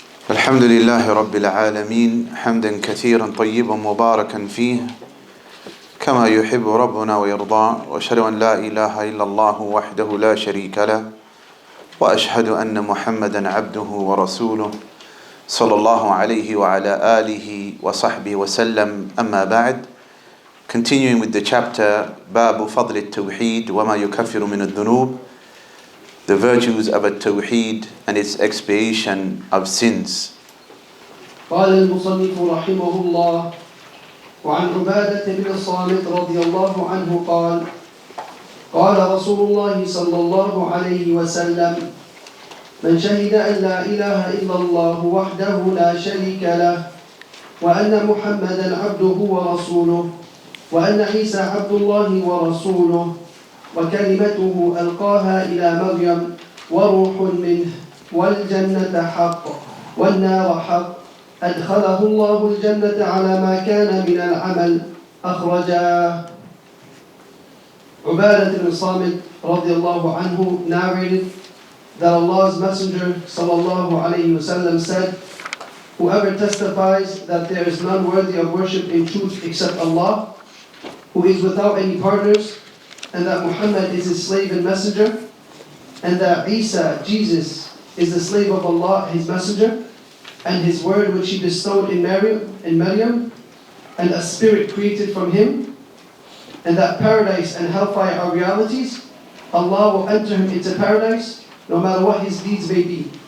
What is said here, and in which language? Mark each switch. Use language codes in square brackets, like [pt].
[ar] الحمد لله رب العالمين حمدا كثيرا طيبا مباركا فيه كما يحب ربنا ويرضى، وأشهد أن لا إله إلا الله وحده لا شريك له، وأشهد أن محمدا عبده ورسوله صلى الله عليه وعلى آله وصحبه وسلم. أما بعد. [en] Continuing with the chapter [ar] باب فضل التوحيد وما يكفر من الذنوب, [en] the virtues of التوحيد and its expiation of sins. [ar] قال المصنف رحمه الله: وعن عبادة بن الصامت رضي الله عنه قال: قال رسول الله صلى الله عليه وسلم: من شهد أن لا إله إلا الله وحده لا شريك له، وأن محمدا عبده ورسوله، وأن عيسى عبد الله ورسوله، وكلمته ألقاها إلى مريم وروح منه، والجنة حق والنار حق، أدخله الله الجنة على ما كان من العمل. أخرجاه. [en] Ubadah ibn Samit radiallahu anhu narrated that Allah's Messenger sallallahu alayhi wasallam said, whoever testifies that there is none worthy of worship in truth except Allah, who is without any partners, and that Muhammad is his slave and messenger, and that Isa, Jesus, is the slave of Allah, his messenger, and his word which he bestowed in Maryam, and a spirit created from him, and that paradise and hellfire are realities, Allah will enter him into paradise no matter what his deeds may be.